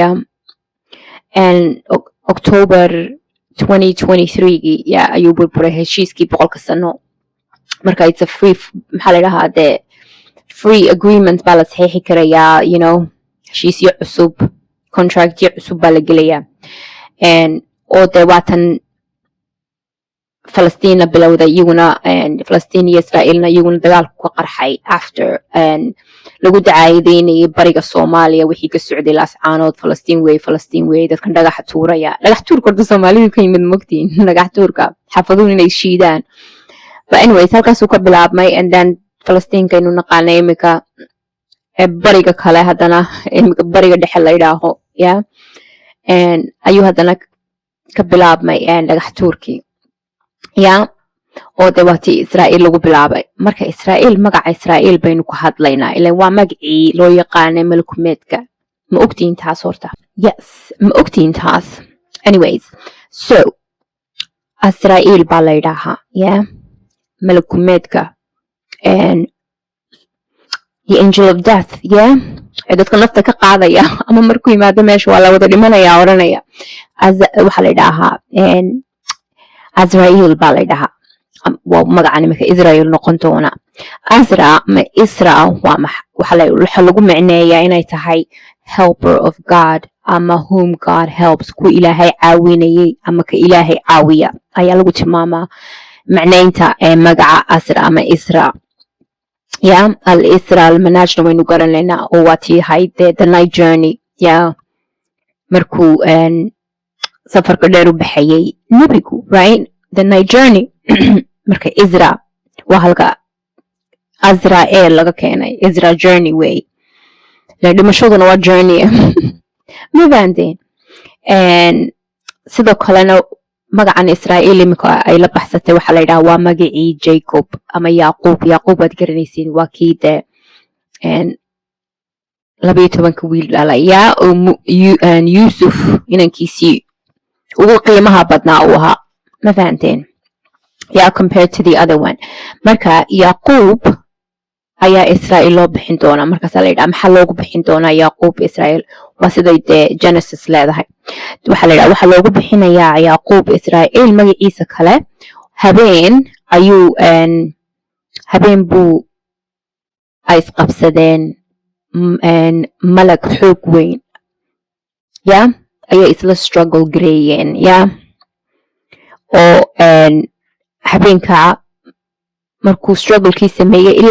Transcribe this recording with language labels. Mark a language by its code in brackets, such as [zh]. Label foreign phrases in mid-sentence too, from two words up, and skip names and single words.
[so] October 2023gii ayuu burburay heshiiskii 100 sano marka [en] it's a free [so] maxaa la dhahaa dee [en] free agreement [so] baa la saxiixi karayaa heshiisyo cusub contractyo cusub baa la gelayaa oo dee waatan Falastiin bilowday iyaguna Falastiin iyo Israa'iilna iyaguna dagaalku ka qarxay after lagu dacaadeynayay bariga Soomaaliya wixii ka socday laascaanood Falastiin way dadkan dhagax tuuraya dhagax tuurka horta Soomaalidu ka yimid mogtiin dhagax tuurka xafaduhu inay shiidaan [en] but anyways [so] halkaasuu ka bilaabmay [en] and then [so] Falastiinka inuu naqaanay imika bariga kale haddana imika bariga dhexe la yidhaaho ayuu haddana ka bilaabmay dhagax tuurkii oo dee waatii Israa'iil lagu bilaabay marka Israa'iil magaca Israa'iil baynu ku hadlaynaa ilaa waa magacii loo yaqaanay malakumeedka ma ogtiin taas horta yes ma ogtiin taas [en] anyways so [so] Israa'iil baa la yidhaahaa malakumeedka [en] the angel of death [so] dadka nafta ka qaadaya ama markuu yimaado meesha waa la wada dhimanaya oranaya waxaa la yidhaahaa Azrael baa la yidhahaa waa magacan imika Israel noqon doona Isra waxa lagu macneeyaa inay tahay [en] helper of God [so] ama [en] whom God helps [so] ku ilaahay caawinayay ama ka ilaahay caawiya ayaa lagu tilmaamaa macneynta magaca Asra ama Isra al-Isra al-Manajna waynu garanaynaa oo waatii ahayd [en] the night journey [so] markuu safarka dheer u baxayay nabigu [en] right the night journey [so] marka Isra waa halka Azrael laga keenay Isra journey way la dhimashaduna waa journey ma fahanteen sidoo kalena magacan Israa'iil imika ay la baxsatay waxaa la yidhaha waa magacii Jacob ama Yaquub waad garanaysiin waa kii dee 12 wiil dhalay Yusuf inankiisii ugu qiimaha badnaa uu ahaa ma fahanteen [en] compared to the other one [so] marka Yaquub ayaa Israa'iil loo bixin doonaa markaas la yidhaha maxaa loogu bixin doonaa Yaquub Israa'iil waa siday dee Genesis leedahay waxaa la yidhaha waxaa loogu bixinayaa Yaquub Israa'iil magaciisa kale habeen buu ay isqabsadeen malag xoog weyn ayay isla struggle gareeyeen oo habeenka markuu strugglekii sameeyey ilaa